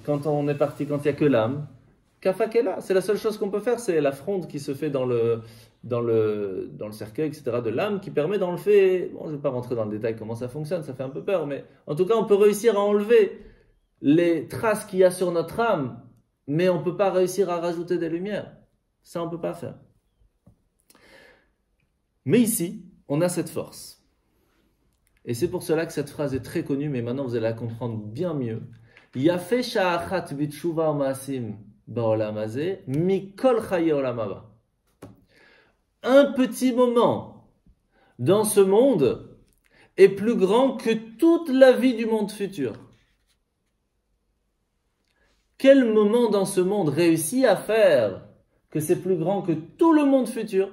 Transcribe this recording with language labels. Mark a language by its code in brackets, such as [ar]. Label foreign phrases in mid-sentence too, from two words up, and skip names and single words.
[fr] quand on est parti, quand il n'y a que l'âme, Kafak est là. C'est la seule chose qu'on peut faire, c'est la fronde qui se fait dans le cercueil, etc., de l'âme, qui permet d'enlever, bon, je ne vais pas rentrer dans le détail comment ça fonctionne, ça fait un peu peur, mais en tout cas, on peut réussir à enlever les traces qu'il y a sur notre âme, mais on ne peut pas réussir à rajouter des lumières. Ça, on ne peut pas faire. Mais ici, on a cette force. Et c'est pour cela que cette phrase est très connue, mais maintenant vous allez la comprendre bien mieux. [he] יפה שעה אחת בתשובה ומעשים בעולם הזה מכל חיי עולם הבא. [fr] Un petit moment dans ce monde est plus grand que toute la vie du monde futur. Quel moment dans ce monde réussit à faire que c'est plus grand que tout le monde futur?